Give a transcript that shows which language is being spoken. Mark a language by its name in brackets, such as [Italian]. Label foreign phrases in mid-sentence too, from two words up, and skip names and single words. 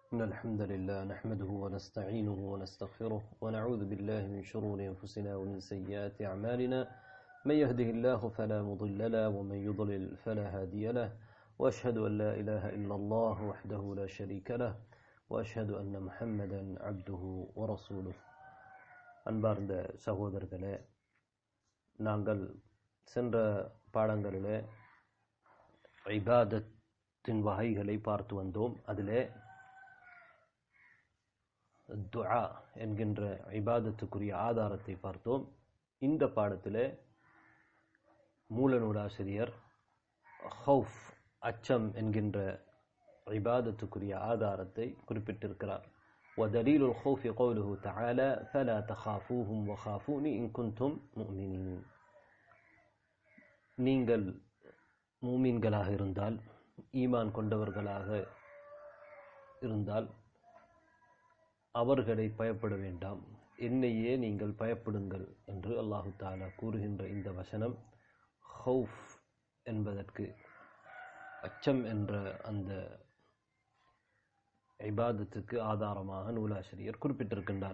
[Arabic] إن الحمد لله نحمده ونستعينه ونستغفره ونعوذ بالله من شرور أنفسنا ومن سيئات أعمالنا من يهده الله فلا مضل له ومن يضلل فلا هادي له وأشهد أن لا إله إلا الله وحده لا شريك له وأشهد أن محمدا عبده ورسوله. [Tamil] அன்பார்ந்த சகோதரர்களே, நாங்கள் சென்ற பாடங்களிலே இபாதத்தின் வகைகளை பார்த்து வந்தோம். அதிலே துஆ என்கின்ற இபாதத்துக்குரிய ஆதாரத்தை பார்த்தோம். இந்த பாடத்திலே மூல நூலாசிரியர் ஹவுஃப் அச்சம் என்கின்ற இபாதத்துக்குரிய ஆதாரத்தை குறிப்பிட்டிருக்கிறார். [Arabic] وَدَلِيلُ الْخَوْفِ قَوْلُهُ تَعَالَى فَلَا تَخَافُوهُمْ وَخَافُونِي إِن كُنتُم مُؤْمِنِينَ. [Tamil] நீங்கள் மூமின்களாக இருந்தால், ஈமான் கொண்டவர்களாக இருந்தால் அவர்களை பயப்பட வேண்டாம், என்னையே நீங்கள் பயப்படுங்கள் என்று [Arabic] الله تعالى [Tamil] கூறுகின்ற இந்த வசனம் ஹவுஃப் என்பதற்கு, அச்சம் என்ற அந்த இபாதத்துக்கு ஆதாரமாக நூலாசிரியர் குறிப்பிட்டிருக்கின்றார்.